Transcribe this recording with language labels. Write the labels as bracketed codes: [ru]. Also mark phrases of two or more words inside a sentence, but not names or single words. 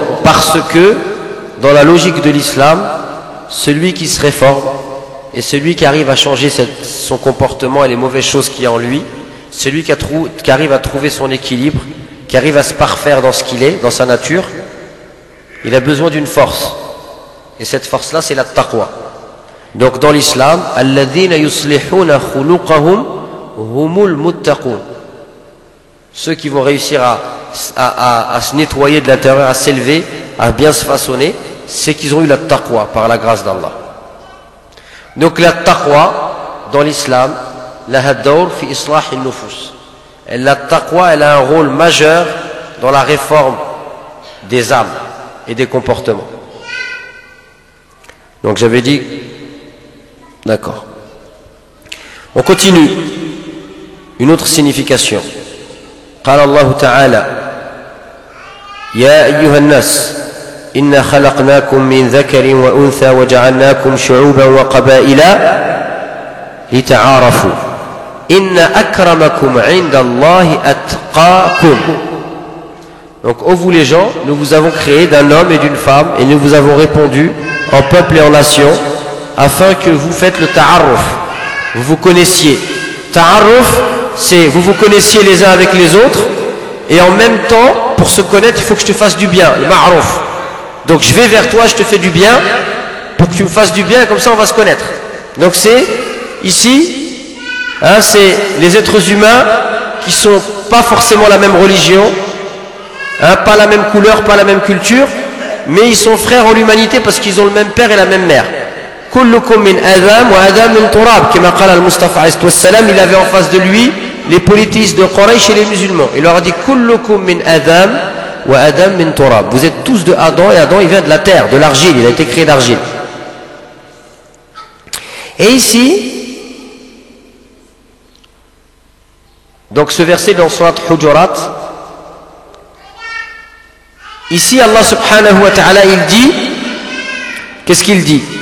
[fr] Parce que, dans la logique de l'islam, celui qui se réforme et celui qui arrive à changer son comportement et les mauvaises choses qu'il y a en lui, celui qui arrive à trouver son équilibre, qui arrive à se parfaire dans ce qu'il est, dans sa nature, il a besoin d'une force. Et cette force-là, c'est la taqwa. Donc dans l'islam, [ar] الذين يصلحون خلقهم هم المتقون. [fr] Ceux qui vont réussir à se nettoyer de l'intérieur, à s'élever, à bien se façonner, c'est qu'ils ont eu la taqwa par la grâce d'Allah. Donc la taqwa dans l'islam, [ar] له دور في إصلاح النفوس. [fr] La taqwa, elle a un rôle majeur dans la réforme des âmes et des comportements. Donc j'avais dit, d'accord. On continue. Une autre signification. [ar] قال الله تعالى يا أيها الناس إنا خلقناكم من ذكر وأنثى وجعلناكم شعوبا وقبائل لتعارفوا إن أكرمكم عند الله أتقاكم. [fr] Donc, ô vous les gens, nous vous avons créé d'un homme et d'une femme et nous vous avons répondu en peuple et en nation afin que vous faites le ta'arruf, vous vous connaissiez. Ta'arruf, c'est vous vous connaissiez les uns avec les autres et en même temps, pour se connaître, il faut que je te fasse du bien, le ma'ruf. Donc je vais vers toi, je te fais du bien pour que tu me fasses du bien et comme ça on va se connaître. Donc c'est ici, hein, c'est les êtres humains qui sont pas forcément la même religion, hein, pas la même couleur, pas la même culture, mais ils sont frères en l'humanité parce qu'ils ont le même père et la même mère. [ar] كلكم من آدم وآدم من تراب, [fr] comme [ar] قال المصطفى عليه وسلم, [fr] il avait en face de lui les polythéistes de Quraysh et les musulmans. Il leur a dit [ar] كلكم من آدم وآدم من تراب. [fr] Vous êtes tous de Adam et Adam il vient de la terre, de l'argile, il a été créé d'argile. Et ici, donc ce verset dans Surat Hujurat, ici Allah [ar] سبحانه وتعالى [fr] il dit, qu'est-ce qu'il dit?